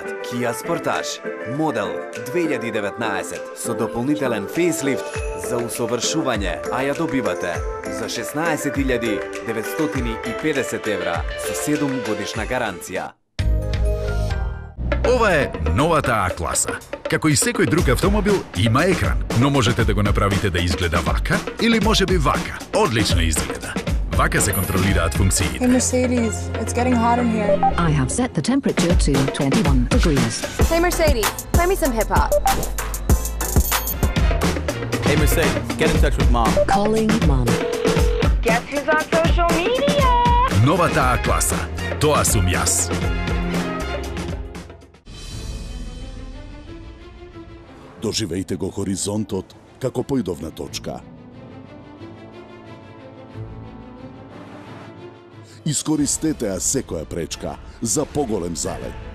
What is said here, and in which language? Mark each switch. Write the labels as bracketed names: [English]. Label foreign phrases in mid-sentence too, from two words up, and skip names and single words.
[Macedonian] Kia Sportage, модел 2019 со дополнителен фейслифт за усовршување, а ја добивате за 16.950 евра со 7 годишна гаранција. Ова е новата А-класа. Како и секој друг автомобил, има екран, но можете да го направите да изгледа вака или можеби вака. Одлично изгледа. Вака се контролираат функциите. [English] Hey Mercedes, it's getting hot in here. I have set the temperature to 21 degrees. Hey Mercedes, play me some hip hop. Hey Mercedes, get in touch with mom. Calling mom. Guess who's on social media? [Macedonian] Новата А-класа. Тоа сум јас. Доживејте го хоризонтот како поидовна точка. Искористете ја секоја пречка за поголем залет.